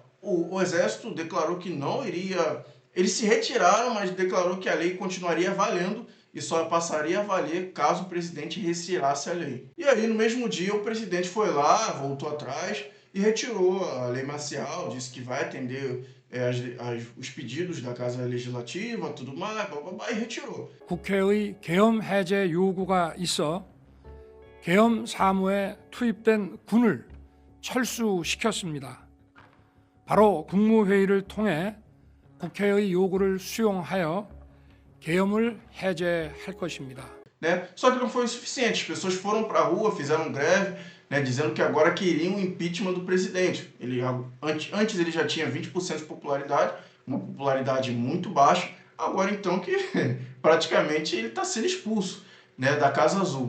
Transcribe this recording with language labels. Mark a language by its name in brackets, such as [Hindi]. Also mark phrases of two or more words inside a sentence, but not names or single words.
[Portuguese] O exército declarou que não iria... Eles se retiraram, mas declarou que a lei continuaria valendo e só passaria a valer caso o presidente retirasse a lei. E aí, no mesmo dia, o presidente foi lá, voltou atrás e retirou a lei marcial, disse que vai atender os pedidos da Casa Legislativa, tudo mais, e retirou. [Korean] 국회의 계엄 해제 요구가 있어 계엄 사무에 투입된 군을 철수시켰습니다. 바로 국무회의를 통해 국회의 요구를 수용하여 계엄을 해제할 것입니다. [Portuguese] Né? Só que não foi o suficiente. As pessoas foram para a rua, fizeram greve, né, dizendo que agora queriam o impeachment do presidente. Antes ele já tinha 20% de popularidade, uma popularidade muito baixa. Agora então que praticamente ele está sendo expulso, né, da Casa Azul.